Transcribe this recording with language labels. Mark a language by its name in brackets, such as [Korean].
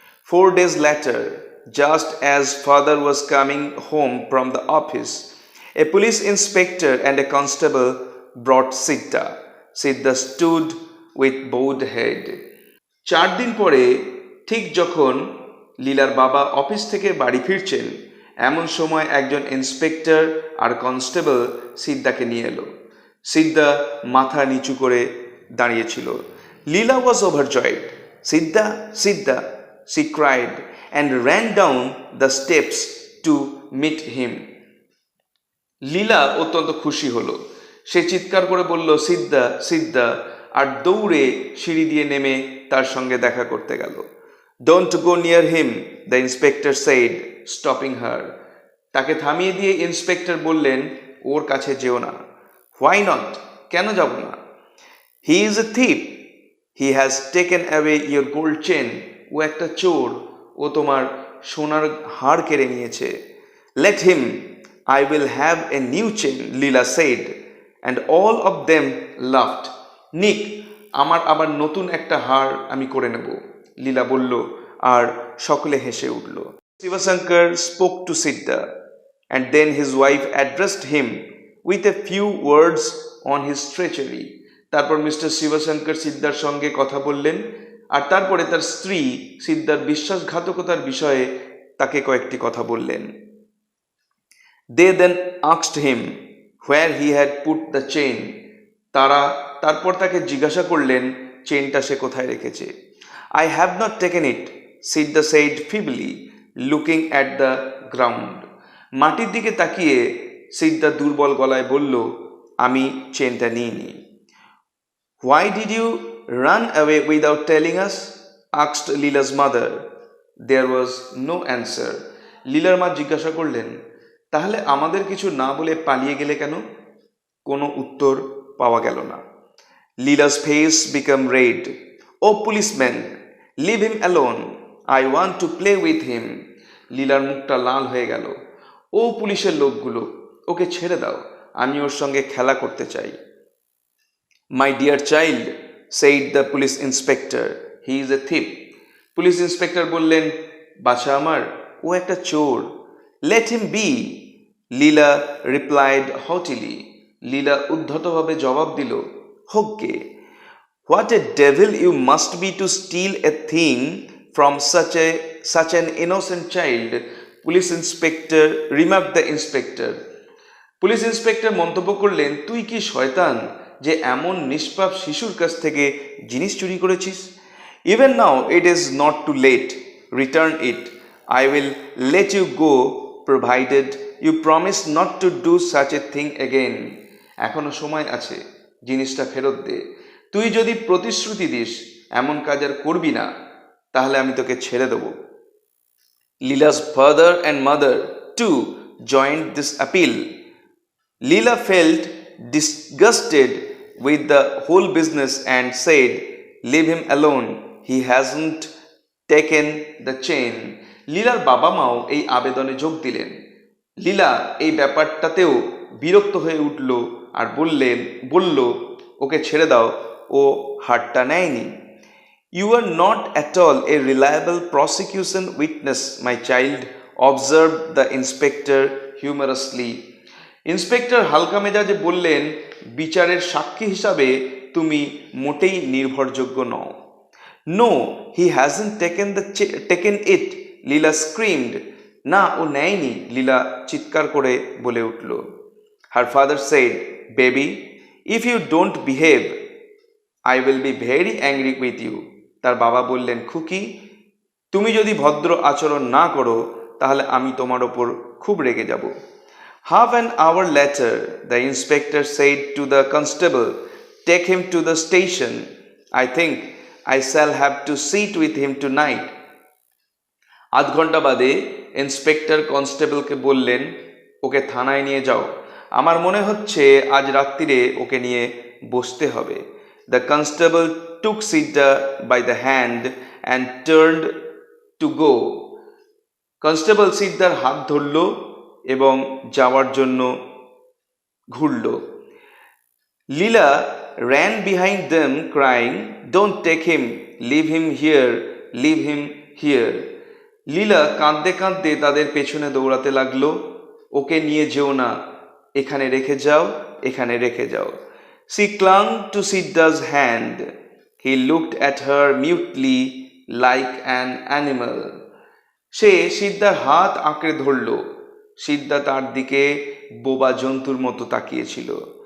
[English] 4 days later, just as father was coming home from the office, a police inspector and a constable brought Siddha. Siddha stood with bowed head. [Bangla] 4 দিন পরে ঠিক যখন লীলার বাবা office থেকে বাড়ি ফিরছেন, এমন সময় একজন ইন্সপেক্টর আর কনস্টেবল সিদ্ধাকে নিয়ে এলো। সিদ্ধা মাথা নিচু করে দাঁড়িয়েছিল। লীলা [English] Was overjoyed. Siddha, Siddha, she cried and ran down the steps to meet him. [Bangla] লীলা অত্যন্ত খুশি হলো। সে চিৎকার করে বলল, সিদ্ধা, সিদ্ধা, আর দৌড়ে সিঁড়ি দিয়ে নেমে তার সঙ্গে দেখা করতে গেল। [English] Don't go near him, the inspector said, stopping her. [Bangla] তাকে থামিয়ে দিয়ে ইন্সপেক্টর বললেন, ওর কাছে যেও না। [English] Why not? [Bangla] কেন যাব না? [English] He is a thief. He has taken away your gold chain. [Bangla] ও একটা চোর, ও তোমার সোনার হাড় কেড়ে নিয়েছে। [English] Let him. I will have a new chain, Leela said, and all of them laughed. [Bangla] Nick, আমার আবার নতুন একটা হাড় আমি করে নেব, লীলা বলল, আর সকলে হেসে উঠল। [English] Sivasankar spoke to Siddha, and then his wife addressed him with a few words on his treachery. [Bangla] তারপর মিস্টার শিবশঙ্কর সিদ্ধার সঙ্গে কথা বললেন, আর তারপরে তার স্ত্রী সিদ্ধার বিশ্বাসঘাতকতার বিষয়ে তাকে কয়েকটি কথা বললেন। [English] They then asked him where he had put the chain. [Bangla] তারপর তাকে জিজ্ঞাসা করলেন চেনটা সে কোথায় রেখেছে। [English] I have not taken it, Siddha said feebly, looking at the ground. [Bangla] মাটির দিকে তাকিয়ে সিদ্ধা দুর্বল গলায় বলল, আমি চেনটা নিইনি। [English] Why did you run away without telling us? asked Leela's mother. There was no answer. [Bangla] লীলার মা জিজ্ঞাসা করলেন, তাহলে আমাদের কিছু না বলে পালিয়ে গেলে কেন? কোনো উত্তর পাওয়া গেল না। [English] Leela's face became red. Oh policeman, leave him alone. I want to play with him. [Bangla] লীলার মুখটা লাল হয়ে গেল। ও পুলিশের লোকগুলো, ওকে ছেড়ে দাও, আমি ওর সঙ্গে খেলা করতে চাই। [English] My dear child, said the police inspector, he is a thief. [Bangla] Police inspector বললেন, বাছা আমার, ও একটা চোর। [English] Let him be, Leela replied haughtily. [Bangla] লীলা উদ্ধতভাবে জবাব দিল, হোক গে। [English] What a devil you must be to steal a thing from such an innocent child, police inspector remarked the inspector. [Bangla] Police inspector মন্তব্য করলেন, তুই কি শয়তান যে এমন নিষ্পাপ শিশুর কাছ থেকে জিনিস চুরি করেছিস। [English] Even now it is not too late. Return it. I will let you go provided you promise not to do such a thing again. [Bangla] এখনো সময় আছে, জিনিসটা ফেরত দে। তুই যদি প্রতিশ্রুতি দিস এমন কাজ আর করবি না, তাহলে আমি তোকে ছেড়ে দেব। [English] Leela's father and mother too joined this appeal. Leela felt disgusted with the whole business and said, leave him alone, he hasn't taken the chain. [Bangla] লীলার বাবা মাও এই আবেদনে যোগ দিলেন। লীলা এই ব্যাপারটাতেও বিরক্ত হয়ে উঠল আর বলল, ওকে ছেড়ে দাও, ও হাড়টা নেয়নি। [English] You are not at all a reliable prosecution witness, my child, observed the inspector humorously. [Bangla] Inspector হালকা মেজাজে বললেন, বিচারের সাক্ষী হিসাবে তুমি মোটেই নির্ভরযোগ্য নও। [English] No, he hasn't taken it, Leela screamed. [Bangla] না, ও নেয়নি, লীলা চিৎকার করে বলে উঠল। [English] Her father said, baby, if you don't behave, I will be very angry with you. [Bangla] তার বাবা বললেন, খুকি, তুমি যদি ভদ্র আচরণ না করো তাহলে আমি তোমার ওপর খুব রেগে যাব। [English] Half an hour later, the inspector said to the constable, take him to the station. I think I shall have to sit with him tonight. [Bangla] আধ ঘন্টা বাদে ইন্সপেক্টর কনস্টেবলকে বললেন, ওকে থানায় নিয়ে যাও, আমার মনে হচ্ছে আজ রাত্রিরে ওকে নিয়ে বসতে হবে। [English] The constable took Sidda by the hand and turned to go. [Bangla] Constable সিদ্ধার হাত ধরল এবং যাওয়ার জন্য ঘুরল। [English] Leela ran behind them crying, "Don't take him, leave him here, leave him here." [Bangla] লীলা কাঁদতে কাঁদতে তাদের পেছনে দৌড়াতে লাগলো, ওকে নিয়ে যেও না, এখানে রেখে যাও, এখানে রেখে যাও। [English] She clung to Sidda's hand. He looked at her mutely like an animal. [Bangla] সে সিদ্ধার হাত আঁকড়ে ধরল। সিদ্ধা তার দিকে বোবা জন্তুর মতো তাকিয়েছিল।